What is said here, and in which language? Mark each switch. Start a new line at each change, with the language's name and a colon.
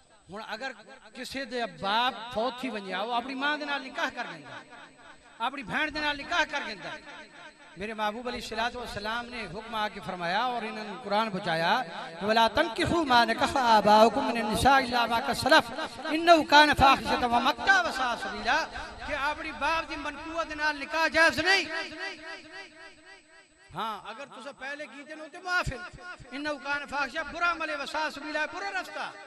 Saraiki: ہن اگر کسی دے باپ فوت تھی ونجا وہ اپنی ماں دے نال نکاح کر گیندا, اپنی بہن دے نال نکاح کر گیندا.
Urdu: میرے محبوب علیہ السلام نے حکم آ کے فرمایا اور انہوں نے قرآن بچایا
Arabic: وَلَا تَنْكِحُوا مَا نَكَحَ آبَاؤُكُم مِّنَ النِّسَاءِ إِلَّا مَا قَدْ سَلَفَ إِنَّهُ كَانَ فَاحِشَةً وَمَقْتًا وَسَاءَ سَبِيلًا
Saraiki: کہ اپنی باپ دی منقوہ دے نال نکاح جائز نہیں. ہاں اگر تسا پہلے کیتے نو تے معاف ہے.
Urdu: انہو کان فاحشہ برا عمل وساء سبیلا برا رستہ.